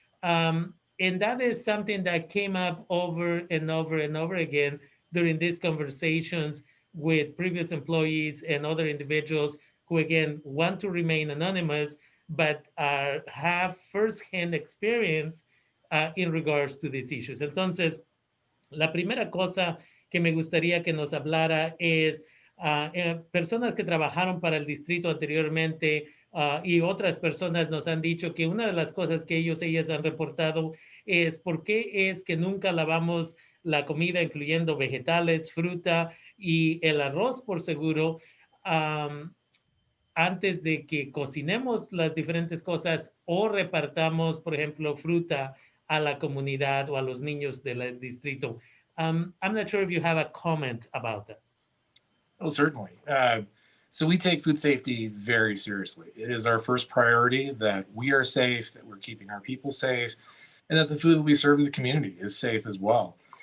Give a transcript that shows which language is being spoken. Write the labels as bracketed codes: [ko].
[en] And that is something that came up over and over and over again during these conversations with previous employees and other individuals who, again, want to remain anonymous, but have firsthand experience in regards to these issues. [es] Entonces, la primera cosa que me gustaría que nos hablara es personas que trabajaron para el distrito anteriormente, y otras personas nos han dicho que una de las cosas que ellas han reportado es por qué es que nunca lavamos la comida, incluyendo vegetales, fruta y el arroz, por seguro, antes de que cocinemos las diferentes cosas o repartamos, por ejemplo, fruta a la comunidad o a los niños del distrito. [en] I'm not sure if you have a comment about that. Well, certainly. So we take food safety very seriously. It is our first priority that we are safe, that we're keeping our people safe, and that the food that we serve in the community is safe as well.